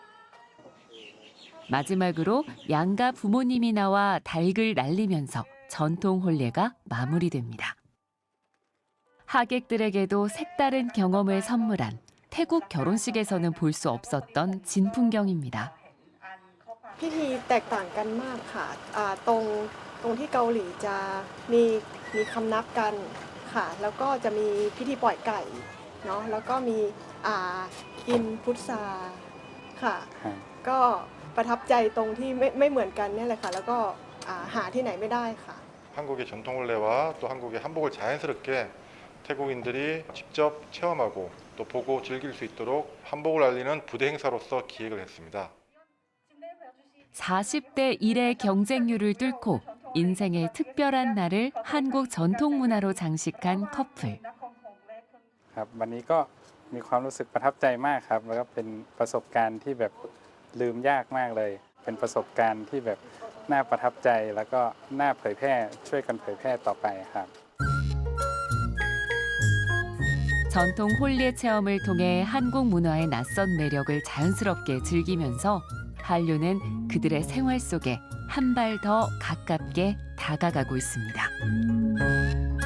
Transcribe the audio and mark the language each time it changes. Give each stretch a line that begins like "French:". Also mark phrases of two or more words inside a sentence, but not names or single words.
Korean: 마지막으로 양가 부모님이 나와 닭을 날리면서 전통 혼례가 마무리됩니다. 하객들에게도 색다른 경험을 선물한 태국 결혼식에서는 볼 수 없었던 진풍경입니다.
Thai: พิธีแตกต่างกันมากค่ะตรงที่เกาหลีจะมีคำนับกันค่ะแล้วก็จะมีพิธีปล่อยไก่เนาะแล้วก็มีกินพุทราค่ะก็ประทับใจตรงที่ไม่เหมือนกันเนี่ยแหละค่ะแล้วก็หาที่ไหนไม่ได้ค่ะ
Korean: 한국의 전통 혼례와 또 한국의 한복을 자연스럽게 태국인들이 직접 체험하고 또 보고 즐길 수 있도록 한복을 알리는 부대 행사로서 기획을 했습니다. 40대 1의 경쟁률을 뚫고 인생의 특별한 날을 한국 전통 문화로 장식한 커플.
Thai: ครับวันนี้ก็มีความรู้สึกประทับใจมากครับแล้วก็เป็นประสบการณ์ที่แบบลืมยากมากเลยเป็นประสบการณ์ที่แบบน่าประทับใจแล้วก็น่าเผยแพร่ช่วยกันเผยแพร่ต่อไปครับ
Korean: 전통 혼례 체험을 통해 한국 문화의 낯선 매력을 자연스럽게 즐기면서 한류는 그들의 생활 속에 한 발 더 가깝게 다가가고 있습니다.